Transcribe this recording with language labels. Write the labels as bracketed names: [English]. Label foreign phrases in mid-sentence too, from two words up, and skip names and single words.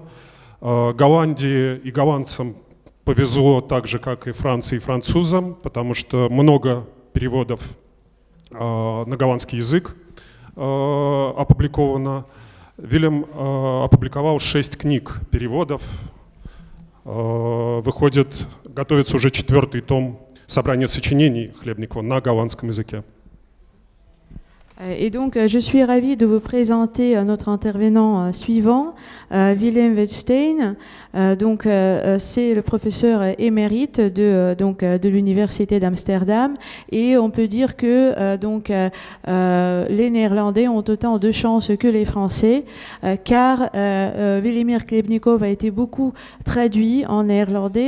[Russian] Голландии и голландцам повезло так же, как и Франции и французам, потому что много переводов на голландский язык опубликовано. Вильям опубликовал 6 книг переводов. Готовится уже 4-й том собрания сочинений Хлебникова на голландском языке. [French] Et donc, je suis ravie de vous présenter notre intervenant suivant, Willem Westijn. Donc, c'est le professeur émérite de l'université d'Amsterdam, et on peut dire que les Néerlandais ont autant de chance que les Français, car Velimir Khlebnikov a été beaucoup traduit en néerlandais.